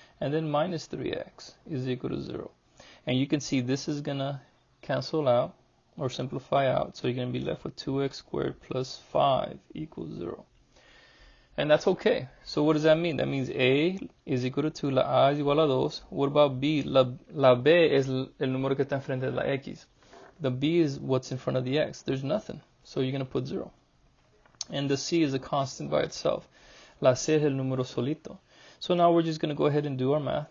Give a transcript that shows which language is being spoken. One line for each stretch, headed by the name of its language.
English: And then minus 3x is equal to 0. And you can see this is going to cancel out or simplify out. So you're going to be left with 2x squared plus 5 equals 0. And that's okay. So what does that mean? That means A is equal to 2,
Spanish: la A es igual a 2.
English: What about B?
Spanish: La B es el número que está enfrente de la X.
English: The B is what's in front of the X. There's nothing. So you're going to put 0. And the C is a constant by itself.
Spanish: La C es el número solito.
English: So now we're just going to go ahead and do our math.